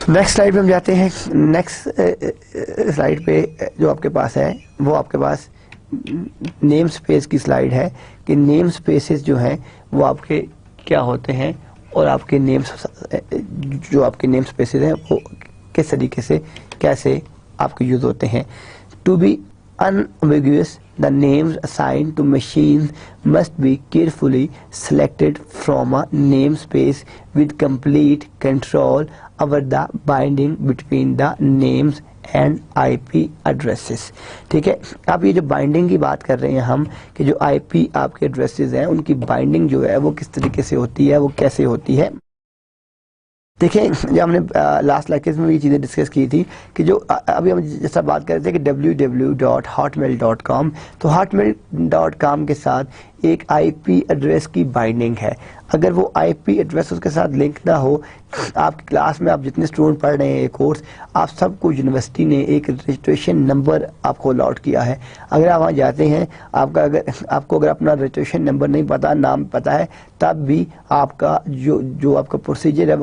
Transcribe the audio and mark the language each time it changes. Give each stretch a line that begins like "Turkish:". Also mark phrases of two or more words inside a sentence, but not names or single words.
English: next slide
Urdu: پہ ہم جاتے ہیں.
English: next slide
Urdu: پہ جو آپ کے پاس ہے وہ آپ کے پاس
English: name space
Urdu: کی سلائیڈ ہے کہ
English: name spaces
Urdu: جو ہیں وہ آپ کے کیا ہوتے ہیں، اور آپ کے جو آپ کے
English: name spaces
Urdu: ہیں وہ کس طریقے سے کیسے آپ کے یوز ہوتے ہیں.
English: to be unambiguous, the names assigned to machines must be carefully selected from a namespace with complete control over the binding between the names and IP addresses.
Urdu: ٹھیک ہے، اب یہ جو بائنڈنگ کی بات کر رہے ہیں ہم کہ جو آئی پی آپ کے ایڈریسز ہیں ان کی بائنڈنگ جو ہے وہ کس طریقے سے ہوتی ہے، وہ کیسے ہوتی ہے. دیکھیں جب ہم نے
English: last lectures
Urdu: میں یہ چیزیں ڈسکس کی تھی کہ جو ابھی ہم جیسا بات کر رہے تھے کہ www.hotmail.com، تو hotmail.com کے ساتھ ایک
English: IP address
Urdu: کی بائنڈنگ ہے. اگر وہ
English: IP address
Urdu: اس کے ساتھ لنک نہ ہو، آپ کی کلاس میں آپ جتنے اسٹوڈنٹ پڑھ رہے ہیں یہ کورس، آپ سب کو یونیورسٹی نے ایک
English: registration number
Urdu: آپ کو الاٹ کیا ہے. اگر آپ وہاں جاتے ہیں آپ کو اگر اپنا
English: registration number
Urdu: نہیں پتا، نام پتا ہے، تب بھی آپ کا جو آپ کا پروسیجر ہے وہ